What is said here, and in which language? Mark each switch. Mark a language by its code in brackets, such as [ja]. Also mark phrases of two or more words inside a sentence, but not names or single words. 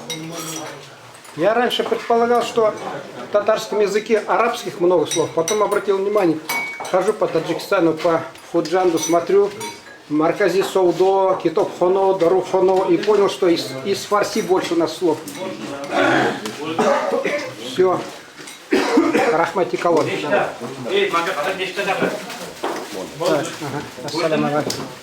[ru] Я раньше предполагал, что в татарском языке арабских много слов. Потом обратил внимание, хожу по Таджикистану, по Худжанду, смотрю, [tg] Маркази Саудо, Китоб Хоно, Дару Хоно, [ru] и понял, что из фарси больше у нас слов. Все. [tg] Рахмати Калон. [ar] السلام عليكم.